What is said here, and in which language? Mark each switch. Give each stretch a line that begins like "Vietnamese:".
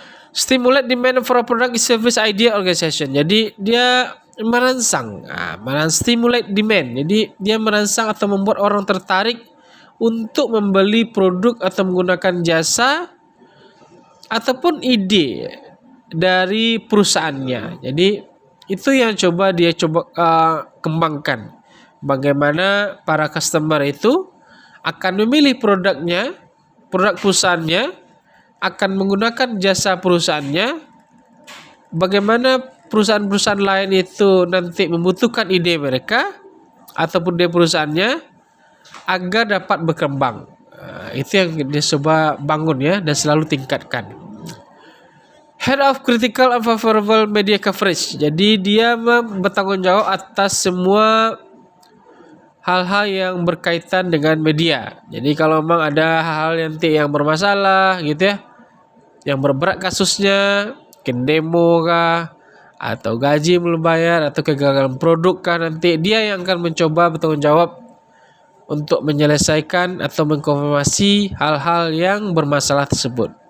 English: Stimulate demand for a product, service, idea, organization.
Indonesian: Jadi dia merangsang,
English: stimulate demand.
Indonesian: Jadi dia merangsang atau membuat orang tertarik untuk membeli produk atau menggunakan jasa ataupun ide dari perusahaannya. Jadi itu yang dia coba kembangkan. Bagaimana para customer itu akan memilih produk perusahaannya, akan menggunakan jasa perusahaannya. Bagaimana perusahaan-perusahaan lain itu nanti membutuhkan ide mereka ataupun ide perusahaannya agar dapat berkembang. Itu yang dia coba bangun ya, dan selalu tingkatkan.
English: Head of critical and favorable media coverage.
Indonesian: Jadi dia bertanggung jawab atas semua hal-hal yang berkaitan dengan media. Jadi kalau memang ada hal-hal yang bermasalah gitu ya, yang berberat kasusnya, mungkin demo kah, atau gaji belum bayar, atau kegagalan produk kan, nanti dia yang akan mencoba bertanggung jawab untuk menyelesaikan atau mengkonfirmasi hal-hal yang bermasalah tersebut.